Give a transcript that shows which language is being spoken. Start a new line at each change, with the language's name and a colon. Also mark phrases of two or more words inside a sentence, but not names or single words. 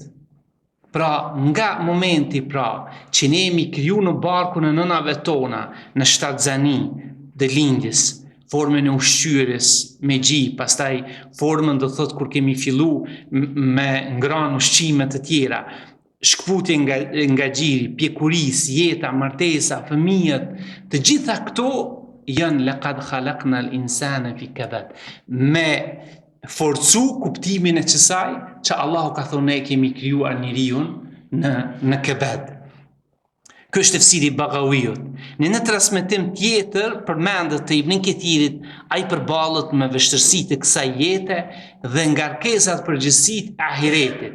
Albanian: Pra nga momenti që ne jemi kriju në barkun e nënave tona, në shtatzani dhe lindjes, formën e ushqyerjes me gji, pastaj formën do thot kur kemi fillu me ngran ushqime të tjera, shkputje nga gjiri, pjekuris, jeta, martesa, fëmijët, të gjitha këto janë
Arabic: لقد خلقنا الإنسان في كبد,
Albanian: me forcu kuptimin e kësaj që Allahu ka thonë ne kemi krijuar njeriu në kabad. Ky është tefsiri Bagawiut. Në një transmetim tjetër përmendet të Ibn Kethirit, ai përballet me vështirësitë e kësaj jete dhe ngarkesat përgjithësitë e ahiretit.